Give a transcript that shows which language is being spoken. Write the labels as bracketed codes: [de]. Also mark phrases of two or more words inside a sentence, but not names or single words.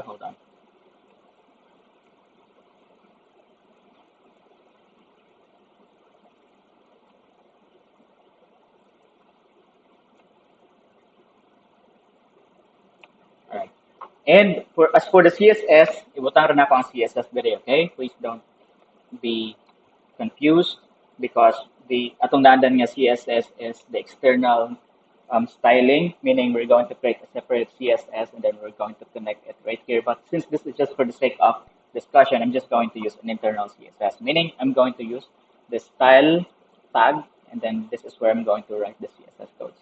[en] Hold on. All right. And for as for the CSS, [hil] ibutang rin ako ang CSS diri, [en] okay? Please don't be confused because the [hil] atong naandan nga [en] CSS is the external styling, meaning we're going to create a separate CSS and then we're going to connect it right here. But since this is just for the sake of discussion, I'm just going to use an internal CSS, meaning I'm going to use the style tag and then this is where I'm going to write the CSS codes.